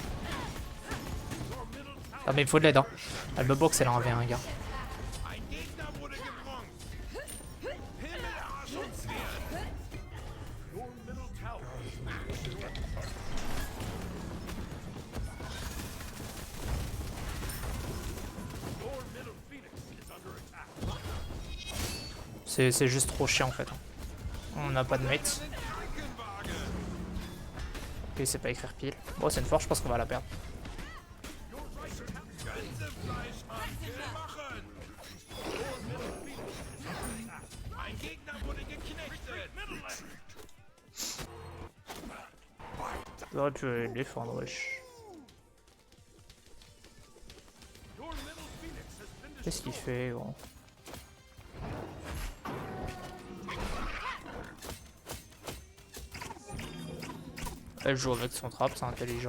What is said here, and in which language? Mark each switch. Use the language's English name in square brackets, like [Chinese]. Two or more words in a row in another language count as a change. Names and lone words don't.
[French] Ah mais il faut de l'aide hein. Elle me boxe, elle a un V1 gars. [German] Ein Gegner wurde gebronzt. Himmel, Arsch und Zwirn. [English] Your middle tower is smashed. Your middle Phoenix is under attack. [French] C'est juste trop chiant en fait. On n'a pas de mate. Ok, c'est pas écrire pile. Bon, c'est une force, je pense qu'on va la perdre. [German] Ein Gegner wurde geknechtet. [French] J'aurais pu les défendre, wesh. Qu'est-ce qu'il fait, gros? Elle joue avec son trap, c'est intelligent.